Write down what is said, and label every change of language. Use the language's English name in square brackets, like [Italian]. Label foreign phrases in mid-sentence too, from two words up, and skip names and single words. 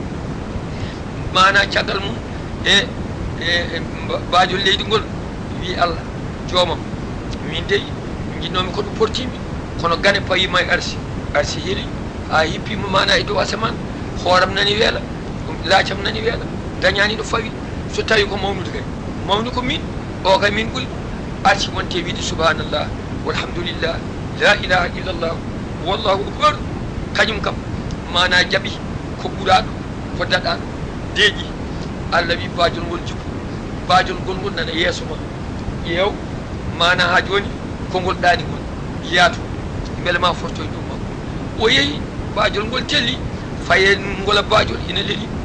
[Fula] mana caggal mum e baajol leydi ngol wi Allah joomam min dey jinnomi ko ɗum portimi kono gane payima e arsi arsi heeli ha hippima mana e dow asaman hooram nani weela laacam nani weela dañani ɗo fawi so tawi ko mawnude kay mawni ko min o kay min ɓuuri arsi wonte wiide [Arabic] سبحان الله والحمد لله لا إله إلا الله والله أكبر [Fula] kañum kam mana jaaɓi ko ɓuraɗo ko daɗaɗo deeƴi Allah wi baajol ngol jippu baajol ngol nana yeeso ma ƴeew mana ha joni kongol ɗaani ngol yaato beele ma fortoye ɗum makko o yeehi baajol ngol telli faye ngola baajol ina leeli